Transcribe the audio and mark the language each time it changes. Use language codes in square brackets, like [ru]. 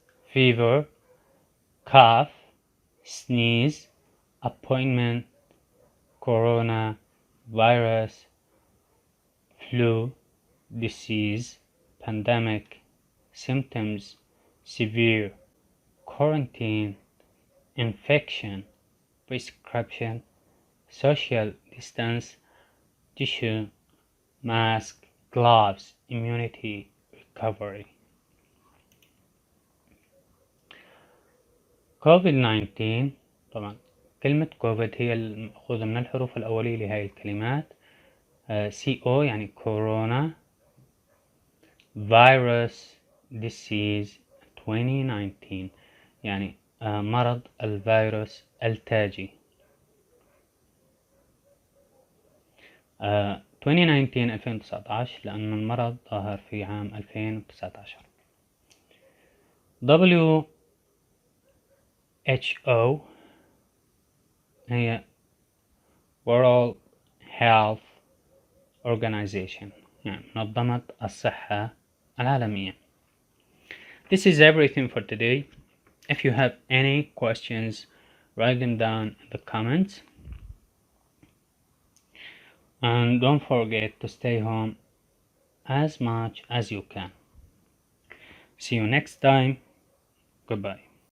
[en] Fever, cough, sneeze, appointment, corona, virus, flu, disease, pandemic, symptoms, severe, quarantine, infection, prescription, social distance, tissue, mask, gloves, immunity, recovery. [ar] COVID-19 طبعا كلمة كوفيد هي المأخوذة من الحروف الأولية لهذه الكلمات. CO يعني كورونا، فيروس [en] disease [ar] 2019 يعني مرض الفيروس التاجي. 2019 لأن المرض ظهر في عام 2019. WHO هي World Health Organization يعني منظمة الصحة العالمية. [en] This is everything for today. If you have any questions, write them down in the comments. And don't forget to stay home as much as you can. See you next time. Goodbye.